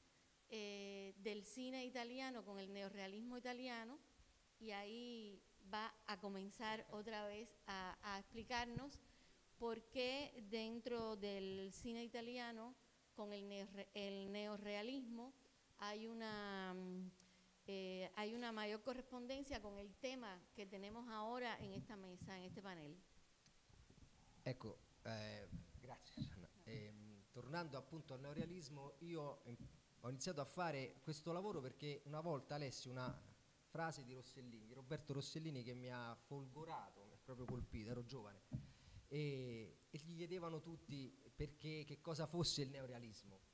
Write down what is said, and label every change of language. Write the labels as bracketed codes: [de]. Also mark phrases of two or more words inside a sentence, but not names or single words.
[es] del cine italiano con el neorrealismo italiano, y ahí va a comenzar otra vez a explicarnos por qué dentro del cine italiano con el neorrealismo hay una mayor correspondencia con el tema che tenemos ahora en esta mesa, en este panel. [it] Ecco, grazie Susanna. Tornando appunto al neorealismo, io ho iniziato a fare questo lavoro perché una volta lessi una frase di Rossellini, di Roberto Rossellini, che mi ha folgorato, mi ha proprio colpito, ero giovane, e gli chiedevano tutti perché, che cosa fosse il neorealismo.